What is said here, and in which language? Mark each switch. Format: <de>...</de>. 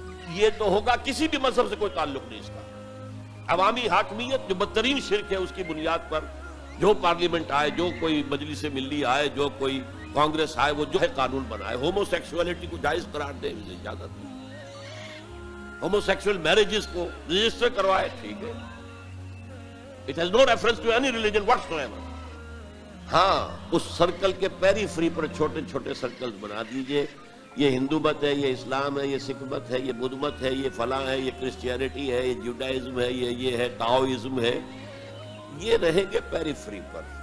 <ur>یہ تو ہوگا، کسی بھی مذہب سے کوئی تعلق نہیں اس کا. عوامی حاکمیت جو بدترین شرک ہے، اس کی بنیاد پر جو پارلیمنٹ آئے، جو کوئی مجلس ملی آئے، جو کوئی کانگریس آئے، وہ جو ہے قانون بنائے. ہومو سیکسولیٹی کو جائز قرار دے، اسے اجازت دے. ہومو سیکسول میرجز کو رجسٹر کروائے، ٹھیک ہے.</ur> <en>It has no reference to any religion whatsoever.</en> <ur>ہاں، اس سرکل کے پیری فری پر چھوٹے چھوٹے سرکلز بنا دیجئے. یہ ہندو مت ہے، یہ اسلام ہے، یہ سکھ مت ہے، یہ بدھ مت ہے، یہ فلاں ہے، یہ کرسچینٹی ہے، یہ جوڈائزم ہے، یہ ہے تاؤزم ہے. یہ رہیں گے پیری فری پر.</ur>